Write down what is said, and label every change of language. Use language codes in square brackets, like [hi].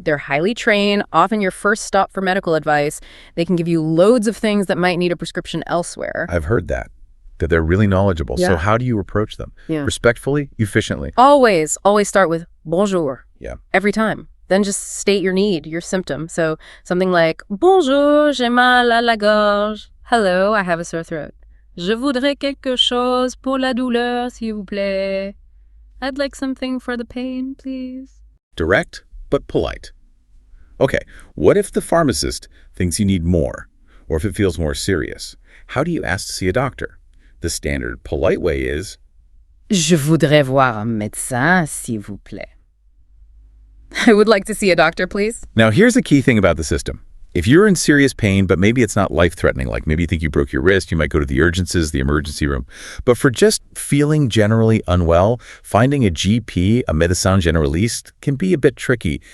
[en] They're highly trained, often your first stop for medical advice. They can give you loads of things that might need a prescription elsewhere. I've heard that they're really knowledgeable. Yeah. So how do you approach them? Yeah. Respectfully, efficiently. Always start with bonjour. Yeah. Every time. Then just state your need, your symptom. So something like, [fr] bonjour, j'ai mal à la gorge. [en] Hello, I have a sore throat. [fr] Je voudrais quelque chose pour la douleur, s'il vous plaît. [en] I'd like something for the pain, please. Direct, but polite. Okay, what if the pharmacist thinks you need more, or if it feels more serious? How do you ask to see a doctor? The standard polite way is, [fr] Je voudrais voir un médecin, s'il vous plaît. [en] I would like to see a doctor, please. Now here's a key thing about the system. If you're in serious pain, but maybe it's not life-threatening, like maybe you think you broke your wrist, you might go to the urgencies, the emergency room. But for just feeling generally unwell, finding a GP, a médecin généraliste, can be a bit tricky.